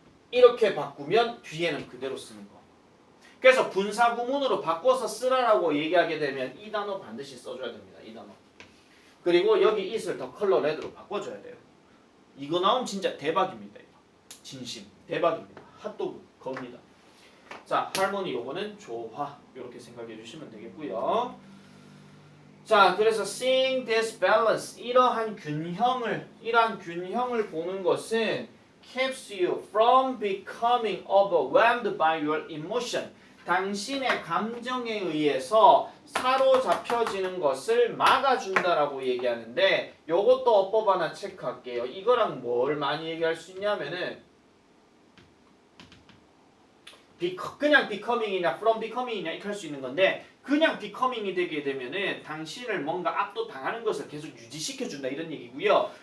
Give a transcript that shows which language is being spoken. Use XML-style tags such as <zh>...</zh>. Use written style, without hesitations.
<ko>이렇게 바꾸면 뒤에는 그대로 쓰는 거. 그래서 분사구문으로 바꿔서 쓰라라고 얘기하게 되면 이 단어 반드시 써줘야 됩니다. 이 단어. 그리고 여기 it을</ko> <en>the color red</en> <ko>로 바꿔줘야 돼요. 이거 나오면 진짜 대박입니다. 이거. 진심 대박입니다. 핫도그 겁니다. 자, 할머니 요거는 조화 이렇게 생각해 주시면 되겠고요. 자, 그래서</ko> <en>seeing this balance</en> <ko>이러한 균형을 보는 것은</ko> <en>keeps you from becoming overwhelmed by your emotion.</en> <ko>당신의 감정에 의해서 사로잡혀지는 것을 막아준다라고 얘기하는데 요것도 어법 하나 체크할게요. 이거랑 뭘 많이 얘기할 수 있냐면은 그냥 becoming이냐 from becoming이냐 이렇게 할 수 있는 건데 그냥 becoming이 되게 되면은 당신을 뭔가 압도당하는 것을 계속 유지시켜준다 이런 얘기고요.</ko>